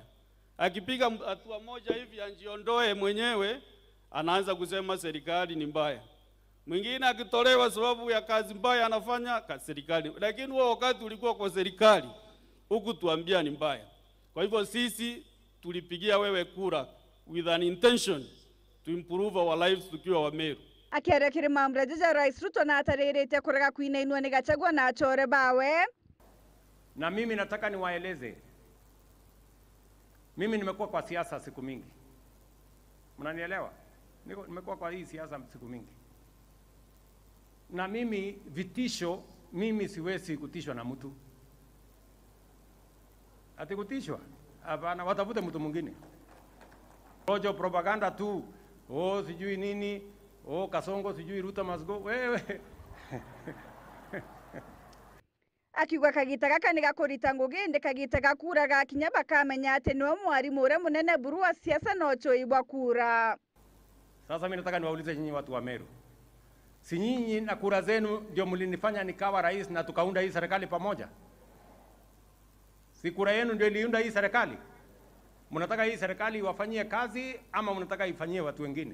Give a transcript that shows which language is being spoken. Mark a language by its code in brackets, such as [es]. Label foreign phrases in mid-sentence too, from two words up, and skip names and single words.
[sw] Akipiga hatua moja hivi anjiondoe mwenyewe anaanza kusema serikali ni mbaya. Mwingine akitolewa sababu ya kazi mbaya anafanya serikali. Lakini wewe wakati ulikuwa kwa serikali huku tuambia ni mbaya. Kwa hivyo sisi tulipigia wewe kura [en] with an intention to improve our lives [sw] tukiwa wa Meru. [mer] Akiaria kire mambura jaja Rais Ruto na atarerete kurega kuinainwa ni Gachagua na achore bawe. [sw] Na mimi nataka niwaeleze. Mimi nimekuwa kwa siasa siku mingi. Mnanielewa? Nimekuwa kwa hii siasa siku mingi. Na mimi vitisho, mimi siwezi kutishwa na mtu. Ati kutishwa? Hapana, watafute mtu mwingine. Rojo propaganda tu. Oh, sijui nini. Oh, Kasongo sijui [en] Ruto must go. [sw] Wewe. [mer] Akiwa Kagita kani gakurita nguginde Kagita gakura gakinya bakamenya ati no mwarimu ure munene buru wa siasa no choibwa kura. [sw] Sasa mimi nataka niwaulize nyinyi watu wa Meru. Si nyinyi na kura zenu ndio mlinifanya nikawa rais na tukaunda hii serikali pamoja? Si kura yenu ndio iliunda hii serikali? Mnataka hii serikali iwafanyie kazi ama mnataka ifanyie watu wengine?